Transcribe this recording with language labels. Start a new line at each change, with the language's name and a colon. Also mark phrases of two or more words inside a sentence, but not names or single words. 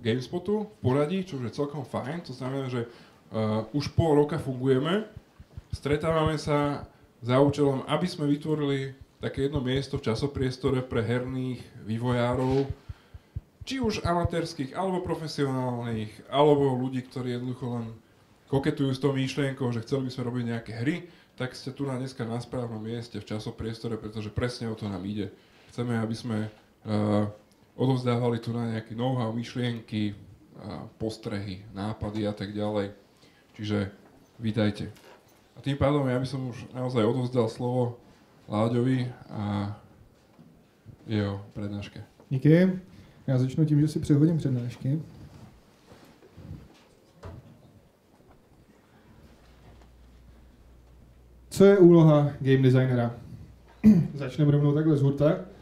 Slovak: GameSpotu v poradí, čo je celkom fajn, to znamená, že už pol roka fungujeme, stretávame sa za účelom, aby sme vytvorili také jedno miesto v časopriestore pre herných vývojárov, či už amatérskych, alebo profesionálnych, alebo ľudí, ktorí jednoducho len koketujú s tou myšlienkou, že chceli by sme robiť nejaké hry, tak ste tu na dneska na správnom mieste v časopriestore, pretože presne o to nám ide. Chceme, aby sme odovzdávali tu na nejaké know-how, myšlienky, postrehy, nápady a tak ďalej. Čiže vítajte. A tým pádom ja by som už naozaj odovzdal slovo Láďovi a jeho přednášky.
Czech: Díky. Já začnu tím, že si přehodím přednášky. Co je úloha game designera? Začneme rovnou takhle z hurta.